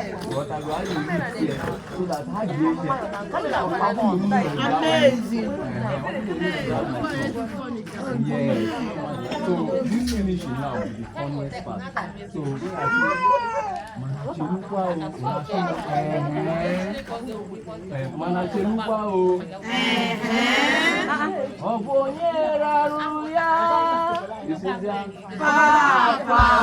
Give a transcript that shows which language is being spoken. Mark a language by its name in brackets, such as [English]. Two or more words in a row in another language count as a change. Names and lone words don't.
[English] But I go, I go, I go, I go, Amazing. Yeah. So this finishing now will be the funniest part. [Igbo] So Mana chelukwa o, mana chelukwa o. Eh, mana chelukwa o. Ọ bụ onye rarụ ya? Papa.